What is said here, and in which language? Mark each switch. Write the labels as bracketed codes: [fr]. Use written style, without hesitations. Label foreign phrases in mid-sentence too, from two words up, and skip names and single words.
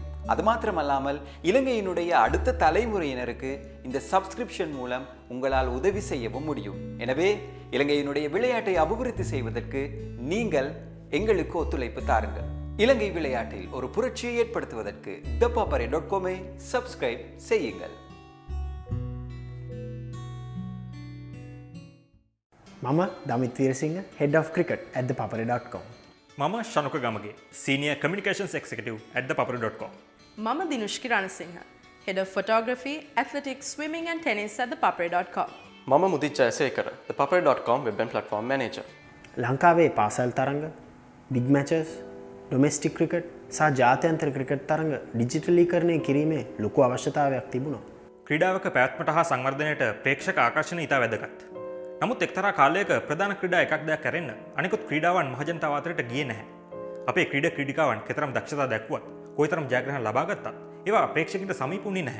[ta] அது மாத்திரமல்லாமல் இலங்கையினுடைய அடுத்த தலைமுறையினருக்கு இந்த சப்ஸ்கிரிப்ஷன் மூலம் உங்களால் உதவி செய்யவும் முடியும். எனவே இலங்கையினுடைய விளையாட்டை அபிவிருத்தி செய்வதற்கு நீங்கள் எங்களுக்கு ஒத்துழைப்பு தாருங்கள். இலங்கை விளையாட்டில் ஒரு புரட்சியை ஏற்படுத்துவதற்கு ThePapare.com சப்ஸ்கிரைப் செய்யுங்கள். [si] මම දමිත් වීරසිංහ, [en] Head of Cricket at ThePapare.com. [si] මම ශනුක ගමගේ, [en] Senior Communications Executive at ThePapare.com. [si] මම දිනුෂ්කි රණසිංහ, [en] Head of Photography, Athletics, Swimming and Tennis at ThePapare.com. [si] මම මුදිත් ජයසේකර, [en] ThePapare.com Web and Platform Manager. [si] ලංකාවේ පාසල් තරඟ, [en] big matches, domestic cricket [si] සහ ජාත්‍යන්තර ක්‍රිකට් තරඟ ඩිජිටලීකරණය කිරීමේ ලොකු අවශ්‍යතාවයක් තිබුණා. ක්‍රීඩාවක පැවැත්මට හා සංවර්ධනයට ප්‍රේක්ෂක ආකර්ෂණ ඉතා වැදගත්. නමුත් එක්තරා කාලයක ප්‍රධාන ක්‍රීඩා එකක් දෙයක් කරන්න අනිකුත් ක්‍රීඩාවන් මහජනතාව අතරට ගියේ නැහැ. අපේ ක්‍රීඩිකාවන් කෙතරම් දක්ෂතා දැක්වුවත්, කොයිතරම් ජයග්‍රහණ ලබා ගත්තත් ඒවා ප්‍රේක්ෂකයන්ට සමීප වුණේ නැහැ.